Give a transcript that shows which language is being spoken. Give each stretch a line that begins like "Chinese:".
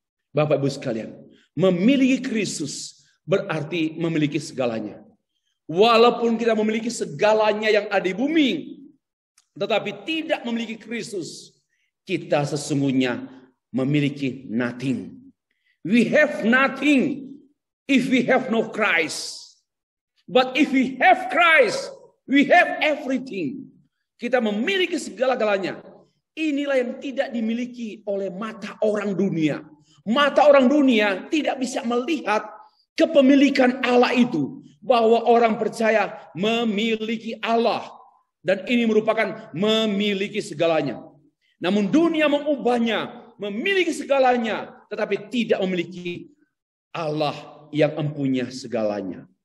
Indonesian: Bapak Ibu sekalian, memiliki Kristus berarti memiliki segalanya. Walaupun kita memiliki segalanya yang ada di bumi, tetapi tidak memiliki Kristus, kita sesungguhnya memiliki nothing.
English: We have nothing if we have no Christ. But if we have Christ, we have everything.
Indonesian: Kita memiliki segala-galanya. Inilah yang tidak dimiliki oleh mata orang dunia. Mata orang dunia tidak bisa melihat kepemilikan Allah itu. Bahwa orang percaya memiliki Allah. Dan ini merupakan memiliki segalanya. Namun dunia mengubahnya, memiliki segalanya, tetapi tidak memiliki Allah yang empunya segalanya.